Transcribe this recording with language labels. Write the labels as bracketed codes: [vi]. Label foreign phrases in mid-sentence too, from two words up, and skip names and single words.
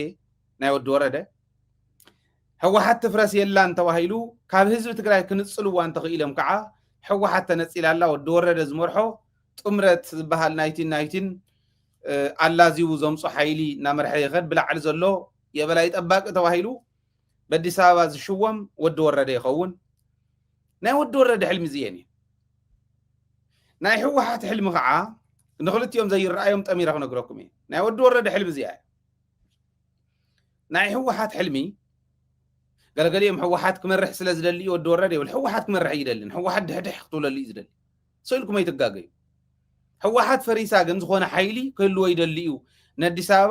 [ti] ናይ ወዲ ወረደ ሕወሓት ትፍረስ የላ እንተባሂሉ ካብ ህዝቢ ትግራይ ክንፅልዋ እንተኽኢሎም ከዓ ሕወሓት ተነፂላላ ወዲ ወረደ ዝመርሖ ጥምረት ዝበሃል ናይቲን ኣላዚቡ ዘምፁ ሓይሊ እናመርሐ ይኸድ ብላዕሊ ዘሎ [am] የበላይ ጠባቂ [ti] ተባሂሉ በአዲስ አበባ ዝሽወም ወዲ ወረደ ይኸውን ናይ ወዲ ወረደ ሕልሚ ዝየን ናይ ሕወሓት ሕልሚ ከዓ ንኽልቲኦም ዘይረኣዮም ጠሚረ ክነግረኩም እየ ናይ ወዲ ወረደ ሕልሚ እዚኣ ናይ ሕወሓት ሕልሚ ገለገሊኦም ሕወሓት ክመርሕ ስለ ዝደሊ ወዲ ወረደ ይብል ሕወሓት ክመርሕ ይደልን ሕወሓት ድሕድሕ ክትብለሉ እዩ ዝደሊ ሰኢልኩም ኣይትጋገዩ ሕወሓት ፈሪሳ ግን ዝኾነ ሓይሊ ክህልዎ ይደሊ እዩ ንአዲስ አበባ